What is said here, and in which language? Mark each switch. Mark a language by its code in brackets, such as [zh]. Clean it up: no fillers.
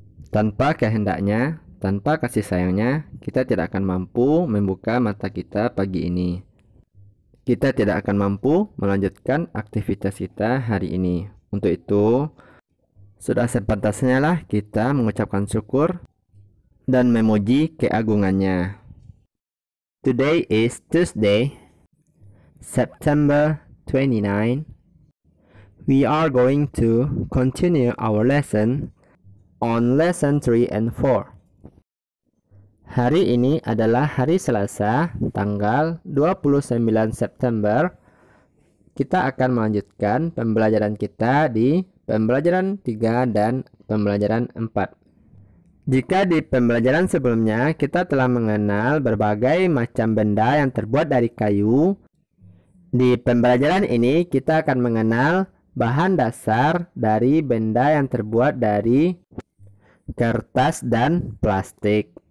[id] Tanpa kehendaknya, tanpa kasih sayangnya, kita tidak akan mampu membuka mata kita pagi ini. Kita tidak akan mampu melanjutkan aktivitas kita hari ini. Untuk itu, sudah sepantasnya lah kita mengucapkan syukur dan memuji keagungannya. [en] Today is Tuesday, September 29. We are going to continue our lesson on lesson 3 and 4. [id] Hari ini adalah hari Selasa, tanggal 29 September. Kita akan melanjutkan pembelajaran kita di pembelajaran 3 dan pembelajaran 4. Jika di pembelajaran sebelumnya kita telah mengenal berbagai macam benda yang terbuat dari kayu, di pembelajaran ini kita akan mengenal bahan dasar dari benda yang terbuat dari kertas dan plastik.